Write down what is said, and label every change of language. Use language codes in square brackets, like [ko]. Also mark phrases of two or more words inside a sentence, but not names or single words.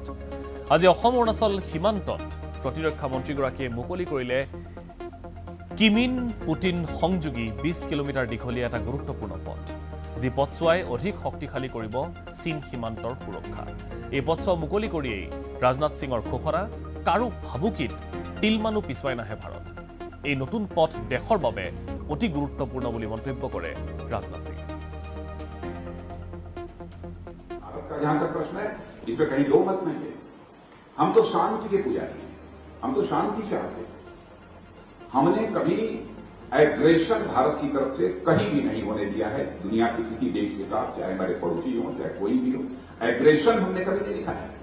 [as] আজি অসম অৰুণাচল সীমান্তত প্ৰতিৰক্ষা মন্ত্ৰীগৰাকীয়ে মুকলি কৰিলে কিমিন পুটিন সংযোগী 20 কিলোমিটাৰ দীঘলীয়া এটা গুৰুত্বপূৰ্ণ পথ, যি পথছোৱাই অধিক শক্তিশালী কৰিব চীন সীমান্তৰ সুৰক্ষা। এই পথছোৱা মুকলি কৰিয়েই ৰাজনাথ সিঙৰ ঘোষণা, কাৰো ভাবুকিত তিলমানো পিছুৱাই নাহে ভাৰত। এই নতুন পথ দেশৰ বাবে অতি গুৰুত্বপূৰ্ণ বুলি মন্তব্য কৰে ৰাজনাথ সিং। [hi] जहां तक प्रश्न है, इसमें कहीं दो मत नहीं है। हम तो शांति के पुजारी हैं, हम तो शांति चाहते हैं। हमने कभी एग्रेशन भारत की तरफ से कहीं भी नहीं होने दिया है। दुनिया के किसी देश के साथ, चाहे हमारे पड़ोसी हो, चाहे कोई भी हो, एग्रेशन हमने कभी नहीं दिखाया है।